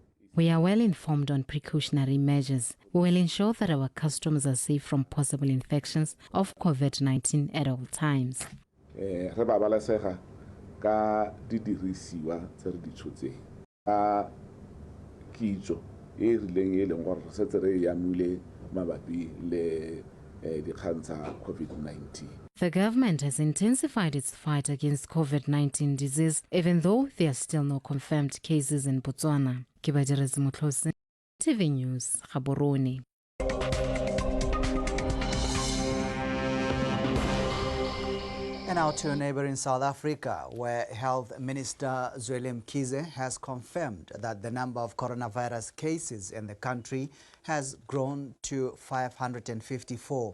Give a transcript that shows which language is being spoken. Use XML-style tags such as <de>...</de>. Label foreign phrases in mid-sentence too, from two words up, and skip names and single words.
<en>We are well informed on precautionary measures. We will ensure that our customers are safe from possible infections of COVID-19 at all times.</en> <tn>Re babalesega ka didirisiwa tse re di tshotseng ka kitso e rileng e leng gore re setse re yamile mabapi le dikgang tsa COVID-19.</tn> <en>The government has intensified its fight against COVID-19 disease, even though there are still no confirmed cases in Botswana. Kibadirezi Mutlosi, TV News, Gaborone. And now to neighboring South Africa, where Health Minister Zweli Mkhize has confirmed that the number of coronavirus cases in the country has grown to 554.</en>